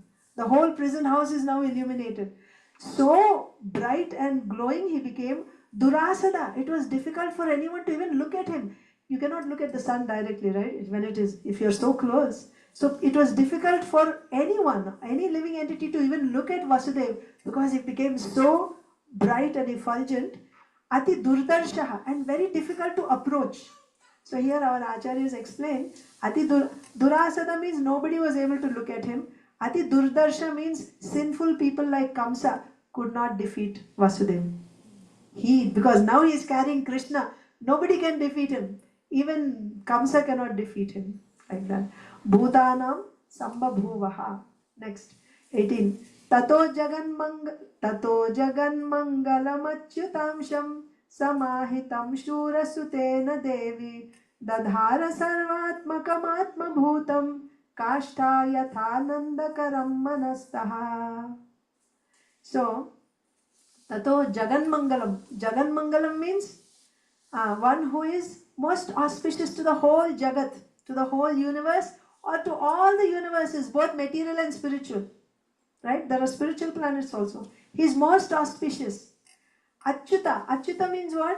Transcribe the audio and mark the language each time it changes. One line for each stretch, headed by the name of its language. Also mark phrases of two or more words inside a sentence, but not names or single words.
English: The whole prison house is now illuminated. So bright and glowing he became. Durasada, it was difficult for anyone to even look at him. You cannot look at the sun directly, right? If you're so close. So it was difficult for anyone, any living entity to even look at Vasudev because he became so bright and effulgent.
Sanskrit: Ati durdarshaha,
English: and very difficult to approach. So here our acharyas explain,
Sanskrit: Ati durasada
English: means nobody was able to look at him.
Sanskrit: Ati durdarsha
English: means sinful people like Kamsa could not defeat Vasudev. Because now he is carrying Krishna, nobody can defeat him. Even Kamsa cannot defeat him. Like that.
Sanskrit: Bhutanam sambhabhuvaha.
English: Next, 18.
Sanskrit: Tato jagan mangalam achyutamsham samahitam shura sutena devi dadhara sarvatmakam atma bhutam kashta yathanandakaram manastaha. So, Tato Jagan Mangalam. Jagan Mangalam
English: means one who is most auspicious to the whole Jagat, to the whole universe, or to all the universes, both material and spiritual. Right? There are spiritual planets also. He is most auspicious. Achyuta. Achyuta means what?